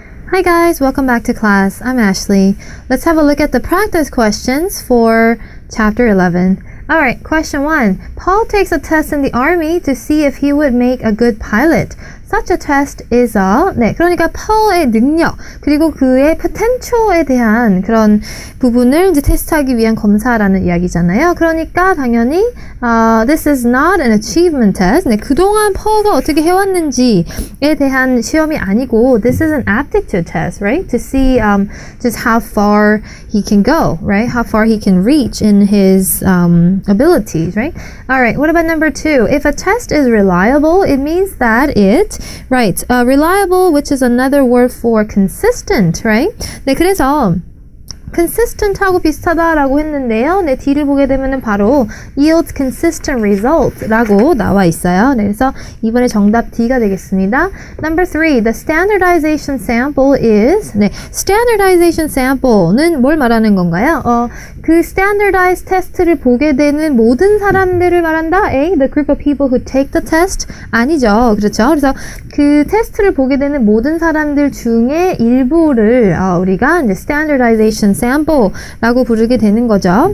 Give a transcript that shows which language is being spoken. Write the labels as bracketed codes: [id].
[en] Hi guys, welcome back to class. I'm Ashley. Let's have a look at the practice questions for chapter 11. Alright, question 1. Paul takes a test in the army to see if he would make a good pilot. Such a test is a [ko] 네, 그러니까 Paul의 능력 그리고 그의 potential에 대한 그런 부분을 이제 테스트하기 위한 검사라는 이야기잖아요. 그러니까 당연히 [en] this is not an achievement test. [ko] 네, 그동안 Paul가 어떻게 해왔는지에 대한 시험이 아니고 [en] this is an aptitude test, right? To see just how far he can go, right? How far he can reach in his abilities, right? All right, what about number 2? If a test is reliable, it means that right, reliable, which is another word for consistent, right? [ko] 네, 그래서 consistent하고 비슷하다라고 했는데요. 네, D를 보게 되면은 바로 [en] yields consistent result [ko] 라고 나와 있어요. 네, 그래서 이번에 정답 D가 되겠습니다. [en] Number 3, the standardization sample is 네, standardization sample는 [ko] 뭘 말하는 건가요? 그 standardized test를 보게 되는 모든 사람들을 말한다. [en] A, the group of people who take the test [ko] 아니죠. 그렇죠. 그래서 그 테스트를 보게 되는 모든 사람들 중에 일부를 우리가 이제 standardization sample라고 부르게 되는 거죠.